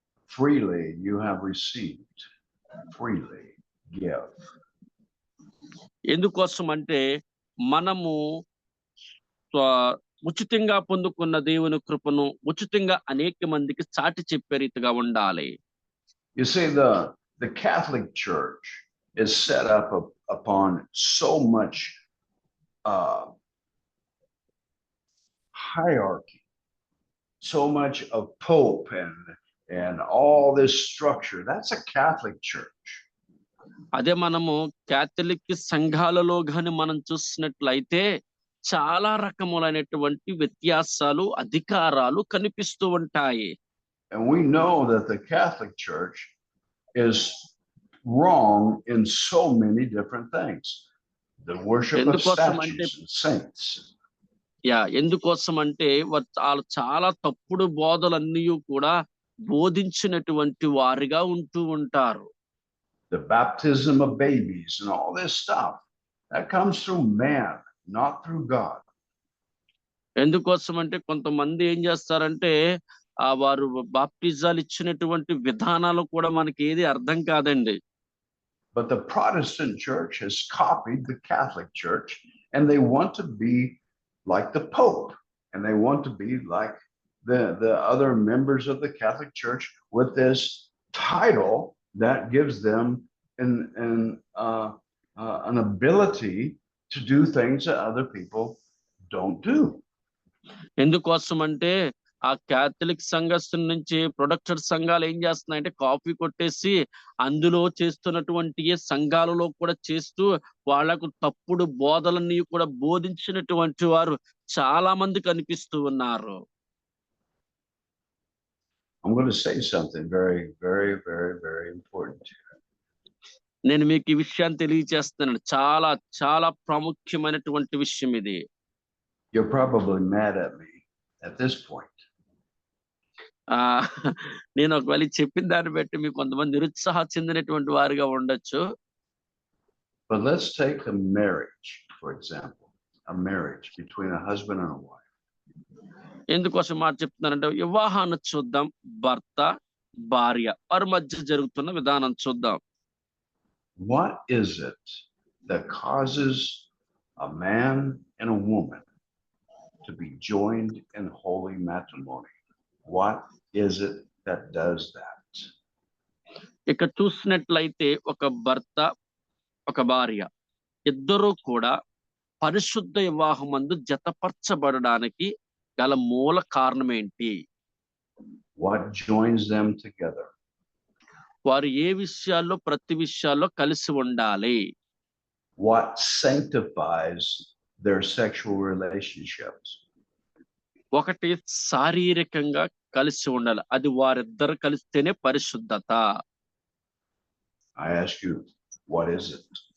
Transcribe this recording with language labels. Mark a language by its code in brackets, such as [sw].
[en] Freely you have received, freely give. [te] ఎందుకోసం అంటే మనము ఉచితంగా పొందుకున్న దేవుని కృపను ఉచితంగా అనేక మందికి చాటి చెప్పే రీతిగా ఉండాలి. [en] You see, the Catholic Church is set up upon so much hierarchy, so much of Pope and all this structure. That's a Catholic Church. [te] అదే మనము క్యాథలిక్ సంఘాలలో గాని మనం చూసినట్లయితే చాలా రకములైనటువంటి వ్యత్యాసాలు, అధికారాలు కనిపిస్తూ ఉంటాయి. [en] And we know that the Catholic Church is wrong in so many different things. The worship of statues and saints. [te] ఎందుకోసం అంటే వాళ్ళు చాలా తప్పుడు బోధలన్నీ కూడా బోధించినటువంటి వారిగా ఉంటూ ఉంటారు. [en] The baptism of babies and all this stuff, that comes through man, not through God. [te] ఎందుకోసం అంటే కొంతమంది ఏం చేస్తారంటే వారు బాప్టిజాలు ఇచ్చినటువంటి విధానాలు కూడా మనకి ఏది అర్థం కాదండి. [en] But the Protestant church has copied the Catholic Church, and they want to be like the Pope, and they want to be like the other members of the Catholic Church with this title that gives them an ability to do things that other people don't do. [te] ఎందుకోసం అంటే ఆ Catholic సంఘస్థుల నుంచి protector సంఘాలు ఏం చేస్తున్నాయంటే copy కొట్టేసి అందులో చేస్తున్నటువంటి సంఘాలలో కూడా చేస్తూ వాళ్లకు తప్పుడు బోధలన్నీ కూడా బోధించినటువంటి వారు చాలా మంది కనిపిస్తూ ఉన్నారు. [en] I'm going to say something very, very, very, very important here. [te] నేను మీకు ఈ విషయాన్ని తెలియజేస్తున్నాను. చాలా చాలా ప్రాముఖ్యమైనటువంటి విషయం ఇది. [en] You're probably mad at me at this point. [te] నేను ఒకవేళ చెప్పిన దాన్ని బట్టి మీకు కొంతమంది నిరుత్సాహ చెందినటువంటి వారిగా ఉండొచ్చు. [en] But let's take a marriage, for example, a marriage between a husband and a wife. [te] ఎందుకోసం మాట చెప్తున్నానంటే వివాహాన్ని చూద్దాం. భర్త భార్య వారి మధ్య జరుగుతున్న విధానం చూద్దాం. [en] What is it that causes a man and a woman to be joined in holy matrimony? What is it that does that? [te] ఇక చూసినట్లయితే ఒక భర్త ఒక భార్య ఇద్దరూ కూడా పరిశుద్ధ వివాహమందు జతపరచబడడానికి గల మూల కారణం ఏంటి? [en] What joins them together? [te] వారు ఏ విషయాల్లో ప్రతి విషయాల్లో కలిసి ఉండాలి? [en] What sanctifies their sexual relationships? [te] ఒకటి శారీరకంగా కలిసి ఉండాలి. అది వారిద్దరు కలిస్తేనే పరిశుద్ధత. [en] I ask you, what is it?